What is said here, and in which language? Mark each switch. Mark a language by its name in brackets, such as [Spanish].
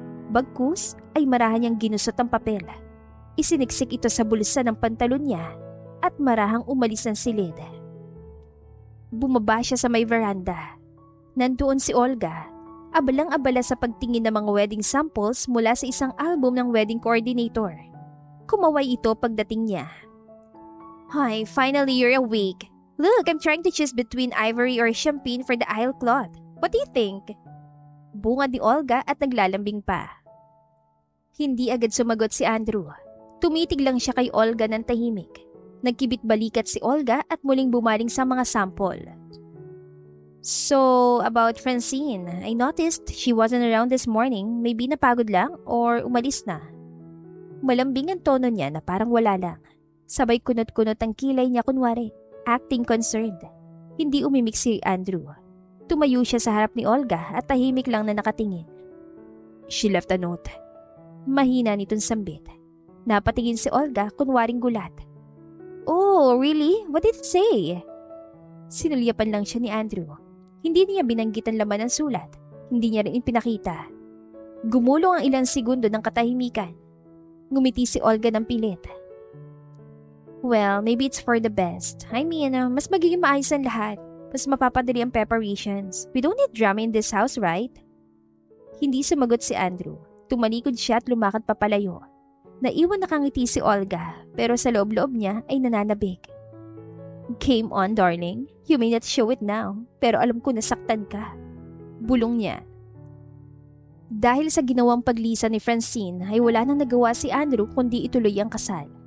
[Filipino] Bagkus ay marahan niyang ginusot ang papel. Isiniksik ito sa bulsa ng pantalon niya at marahang umalis ng silid. Bumaba siya sa may veranda. Nandoon si Olga, abalang-abala sa pagtingin ng mga wedding samples mula sa isang album ng wedding coordinator. Kumaway ito pagdating niya. [English] "Hi, finally you're awake. Look, I'm trying to choose between ivory or champagne for the aisle cloth. What do you think?" [Filipino] Bungad ni Olga at naglalambing pa. Hindi agad sumagot si Andrew. Tumitig lang siya kay Olga ng tahimik. Nagkibit balikat si Olga at muling bumaling sa mga sample. [English] "So, about Francine, I noticed she wasn't around this morning. [Filipino] Maybe napagod lang or umalis na." Malambing ang tono niya na parang wala lang. Sabay kunot-kunot ang kilay niya kunwari, [English] acting concerned. [Filipino] Hindi umimik si Andrew. Tumayo siya sa harap ni Olga at tahimik lang na nakatingin. [English] "She left a note." [Filipino] Mahina nitong sambit. Napatingin si Olga kunwaring gulat. [English] "Oh, really? What did it say?" [Filipino] Sinulyapan lang siya ni Andrew. Hindi niya binanggit ang laman ng sulat. Hindi niya rin ipinakita. Gumulong ang ilang segundo ng katahimikan. Ngumiti si Olga ng pilit. [English] "Well, maybe it's for the best. I mean, mas magiging maayos ang lahat. [Filipino] Mas mapapadali ang preparations. [English] We don't need drama in this house, right?" [Filipino] Hindi sumagot si Andrew. Tumalikod siya at lumakad papalayo. Naiwan nakangiti si Olga, pero sa loob-loob niya ay nananabik. [English] "Game on, darling. You may not show it now, [Filipino] pero alam ko nasaktan ka." Bulong niya. Dahil sa ginawang paglisan ni Francine ay wala nang nagawa si Andrew kundi ituloy ang kasal.